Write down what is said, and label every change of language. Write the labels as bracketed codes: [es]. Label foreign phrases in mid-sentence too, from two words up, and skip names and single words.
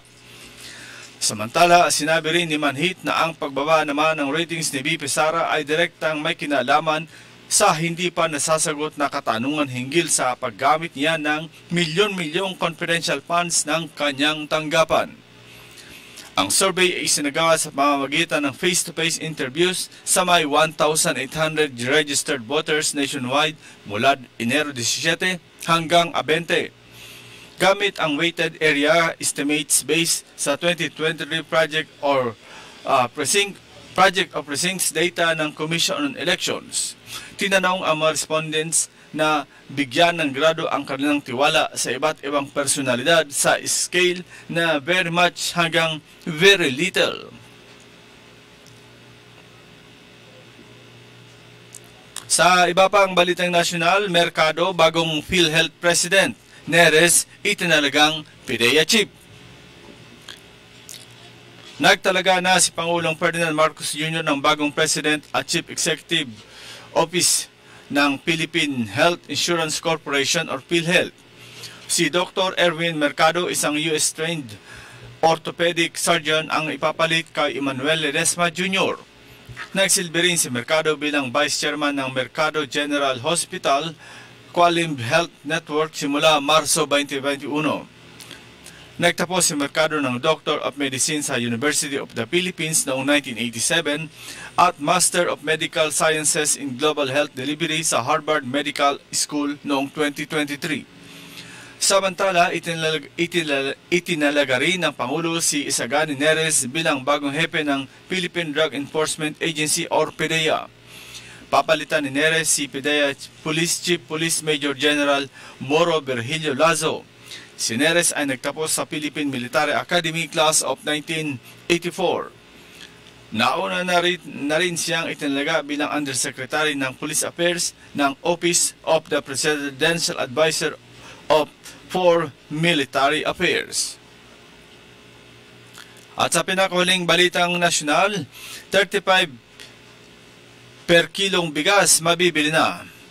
[tl] Samantala, sinabi rin ni Manhit na ang pagbaba naman ng ratings ni VP Sara ay direktang may kinalaman sa hindi pa nasasagot na katanungan hinggil sa paggamit niya ng milyon-milyong [en] confidential funds [tl] ng kanyang tanggapan. Ang survey ay isinagawa sa pamamagitan ng [en] face-to-face interviews [tl] sa may 1,800 [en] registered voters nationwide [tl] mula Enero 17 hanggang 20. Gamit ang [en] weighted area estimates based [tl] sa 2023 Project of Precincts data ng Commission on Elections. Tinanong ang mga respondents na bigyan ng grado ang kanilang tiwala sa iba't ibang personalidad sa scale na [en] very much [tl] hanggang [en] very little. [tl] Sa iba pang balitang nasyonal, Mercado, bagong PhilHealth President. Neres, itinalagang PIDEA Chief. Nagtalaga na si Pangulong Ferdinand Marcos Jr. ng bagong President at [en] Chief Executive Office [tl] ng Philippine Health Insurance Corporation or PhilHealth. Si Dr. Erwin Mercado, isang [en] US-trained orthopedic surgeon, [tl] ang ipapalit kay Emmanuel Ledesma Jr. Nagsilbi rin si Mercado bilang [en] Vice Chairman [tl] ng Mercado General Hospital Qualim Health Network simula Marso 2021. Nagtapos si Mercado ng Doctor of Medicine sa University of the Philippines noong 1987 at Master of Medical Sciences in Global Health Delivery sa Harvard Medical School noong 2023. Samantala, itinalaga rin ng Pangulo si Isagani Neres bilang bagong hepe ng Philippine Drug Enforcement Agency or PDEA. Papalitan ni Neres si PDEA [en] Police Chief Police Major General [tl] Moro Virgilio Lazo. Si Neres ay nagtapos sa Philippine Military Academy Class of 1984. Nauna na rin siyang itinalaga bilang Undersecretary ng Police Affairs ng Office of the Presidential Advisor for Military Affairs. At sa pinakahuling balitang nasyonal, 35 per kilong bigas mabibili na.